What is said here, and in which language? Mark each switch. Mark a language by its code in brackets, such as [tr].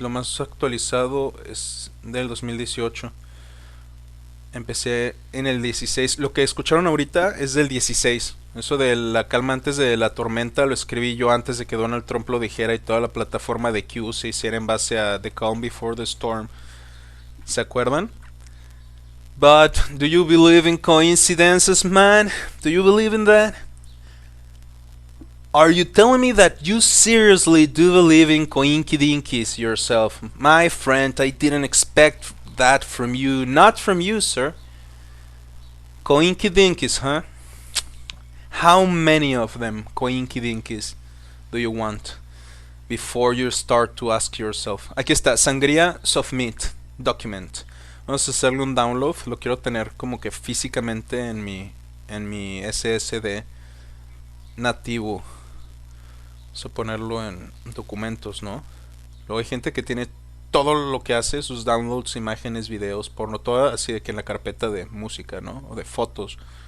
[es] Lo más actualizado es del 2018. Empecé en el 16. Lo que escucharon ahorita es del 16. Eso de la calma antes de la tormenta lo escribí yo antes de que Donald Trump lo dijera y toda la plataforma de Q se hiciera en base a The Calm Before the Storm. ¿Se acuerdan? [en] But do you believe in coincidences, man? Do you believe in that? Are you telling me that you seriously do believe in coinkydinkies yourself? My friend, I didn't expect that from you. Not from you, sir. Coinkydinkies, huh? How many of them coinkydinkies do you want before you start to ask yourself? [es] Aquí está, Sangría Submit Document. Vamos a hacerle un download. Lo quiero tener como que físicamente en mi SSD nativo. Vamos a ponerlo en documentos, ¿no? Luego hay gente que tiene todo lo que hace, sus downloads, imágenes, videos, porno, todo así de que en la carpeta de música, ¿no? O de fotos.